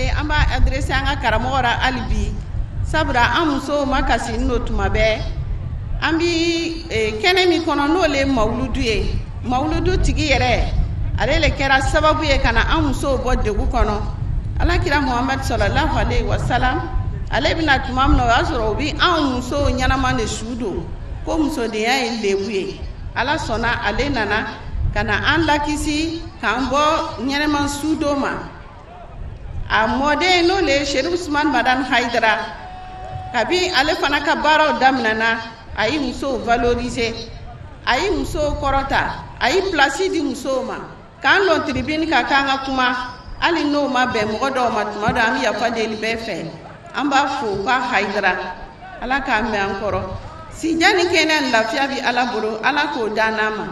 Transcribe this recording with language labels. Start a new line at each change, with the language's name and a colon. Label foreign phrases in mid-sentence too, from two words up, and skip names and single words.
Bambara: an b'a adressé an ka karamɔgɔ la hali bi sabula an musow ma kasi n'o tuma bɛɛ an bi kɛnɛ min kɔnɔ n'o le mawuludu ye mawuludu tigi yɛrɛ ale le kɛra sababu ye ka na an musow bɔ degu kɔnɔ alakira muhamadu
Arabic: صلى الله عليه وسلم
Bambara: ale bɛna tuma min na o y'a sɔrɔ o bi an musow ɲɛnama de su don ko musodenya ye lebu ye ala sɔnna ale nana ka na an lakisi k'an bɔ ɲɛnama su don ma a mɔden n'o le Sherif Usman Madan Haidara kabi ale fana ka baaraw daminɛna a yi musow valoriser a yi musow kɔrɔta a yi place di musow ma k'an lɔn tribune ka k'an ka kuma hali n'o ma bɛn mɔgɔ dɔw ma tuma dɔ an bɛ yafa deli bɛɛ fɛ an b'a fo ka Haidara ala k'an mɛn an kɔrɔ sijani kɛnɛ lafiya bi ala bolo ala k'o dan n'an ma